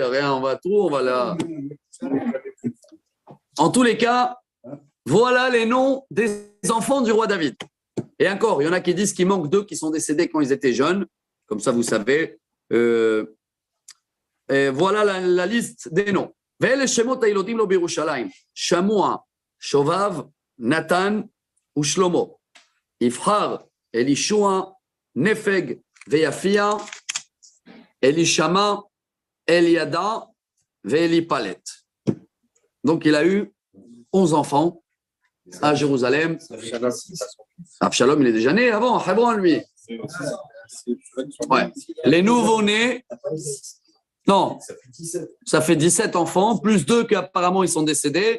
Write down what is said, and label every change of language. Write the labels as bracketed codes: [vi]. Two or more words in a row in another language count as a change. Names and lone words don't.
[fr] Rien, on va là. En tous les cas, voilà les noms des enfants du roi David. Et encore, il y en a qui disent qu'il manque 2 qui sont décédés quand ils étaient jeunes. Comme ça, vous savez. Et voilà la liste des noms. [he] ואלה שמות הילודים לו בירושלים. Shamua, Shovav, Nathan ou Shlomo. Ifhar, Elishua, Nefeg, Veyafia, Elishama, Eliada, Ve'elipalet. [fr] Donc, il a eu 11 enfants à Jérusalem. Absalom, il est déjà né avant, à Hebron, lui. Ouais. Les nouveaux-nés, non, ça fait 17 enfants, plus 2 qu'apparemment ils sont décédés.